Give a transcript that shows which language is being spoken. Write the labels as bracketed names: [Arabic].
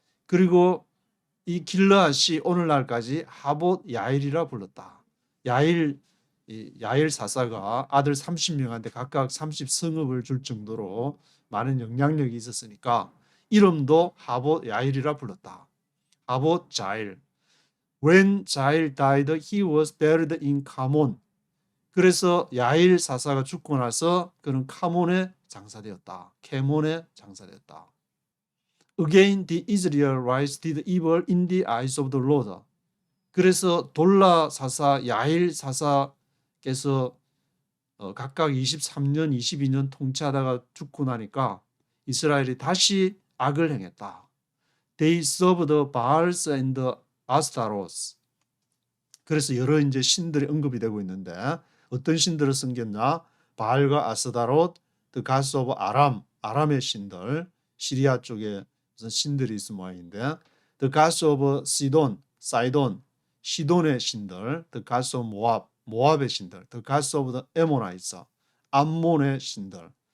[Korean] 그리고 이 길르앗이 오늘날까지 하봇 야일이라 불렀다. 야일 사사가 아들 30명한테 각각 30성읍을 줄 정도로 많은 영향력이 있었으니까 이름도 하봇 야일이라 불렀다. 하봇 자일. [English] When Jael died, he was buried in 카몬. [Korean] 그래서 야일 사사가 죽고 나서 그는 카몬에 장사되었다. 케몬에 장사되었다. [English] Again, the Israelites did evil in the eyes of the Lord. [Korean] 그래서 돌라 사사, 야일 사사께서 각각 23년, 22년 통치하다가 죽고 나니까 이스라엘이 다시 악을 행했다. [English] They served the Baals and the Ashtaroth. [Korean] 그래서 여러 이제 신들이 언급이 되고 있는데 어떤 신들을 섬겼냐? 바알과 아스다롯, [English] the gods of [Korean] 아람, 아람의 신들, 시리아 쪽에 무슨 신들이 있을 모양인데, the gods of 시돈, 사이돈, 시돈의 신들, the gods of 모압, 모압의 신들, [English] the gods of the Ammonites, [Korean] 암몬의 신들.